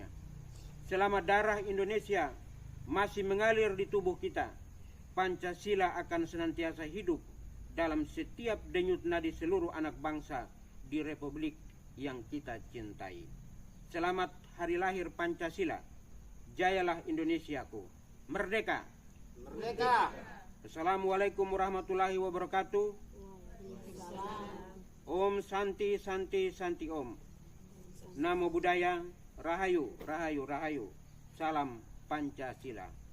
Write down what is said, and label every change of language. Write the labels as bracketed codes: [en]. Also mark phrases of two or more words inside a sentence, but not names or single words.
[id] Selama darah Indonesia masih mengalir di tubuh kita, Pancasila akan senantiasa hidup dalam setiap denyut nadi seluruh anak bangsa di Republik yang kita cintai. Selamat hari lahir Pancasila. Jayalah Indonesiaku. Merdeka. Merdeka. [ar] السلام عليكم ورحمة الله وبركاته. [ban] Om Santi Santi Santi Om. [pi] Namo Buddhaya. [jv] Rahayu Rahayu Rahayu. [id] Salam Pancasila.